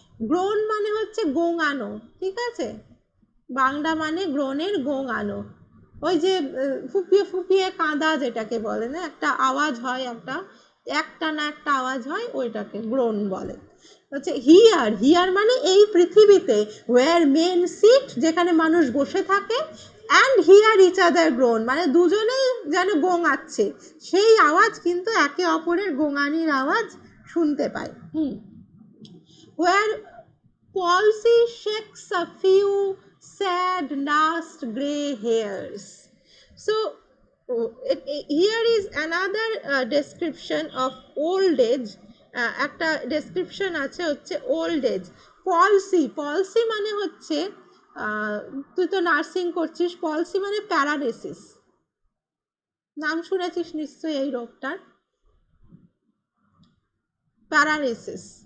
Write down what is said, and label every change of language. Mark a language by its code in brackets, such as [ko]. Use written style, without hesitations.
[bn] Grown মানে হচ্ছে গোঙানো, ঠিক আছে, বাংলা মানে গ্রোনের গোঙানো, ওই যে ফুপিয়ে ফুপিয়ে কাঁদা যেটাকে বলে না, একটা আওয়াজ হয়, একটানা একটা আওয়াজ হয়, ওইটাকে গ্রোন বলে। হচ্ছে হিয়ার, হিয়ার মানে এই পৃথিবীতে, ওয়ার মেন সিট যেখানে মানুষ বসে থাকে, and here each other grown মানে দুজনেই যেন গোঙাচ্ছে, সেই আওয়াজ কিন্তু একে অপরের গোঙানির আওয়াজ শুনতে পায়। [en] Where palsy shakes a few sad last grey hairs. So here is another description of old age. [bn] একটা ডেসক্রিপশন আছে হচ্ছে ওল্ড এজ। পলসি, পলসি মানে হচ্ছে তুই তো নার্সিং করছিস, পলসি মানে প্যারালিসিস, নাম শুনেছিস নিশ্চয়ই এই রোগটার, প্যারালিসিস।